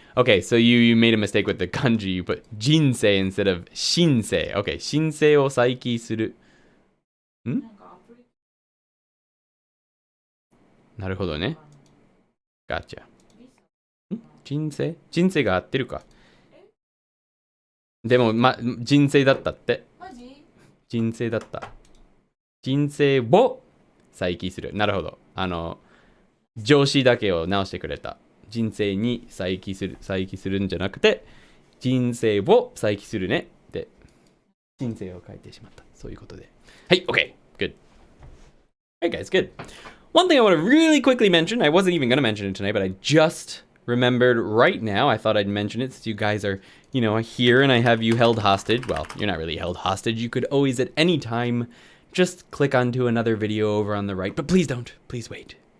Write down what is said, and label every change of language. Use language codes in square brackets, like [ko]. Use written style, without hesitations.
[en] Okay, so you made a mistake with the kanji. You put 人生 instead of 申請. [ja] Okay, 申請を再起する。なるほどね。 [en] Gotcha. [ja] 人生が合ってるか。でも、人生だったって。人生だった。人生を再起する。なるほど。上司だけを直してくれた。人生に再起するんじゃなくて、人生を再起するね。で、人生を書いてしまった。そういうことで。はい、 [en] OK. Good. Alright, guys, good. One thing I want to really quickly mention, I wasn't even going to mention it tonight, but I just remembered right now. I thought I'd mention it since you guys are, here and I have you held hostage. Well, you're not really held hostage. You could always at any time just click onto another video over on the right, but please don't. Please wait.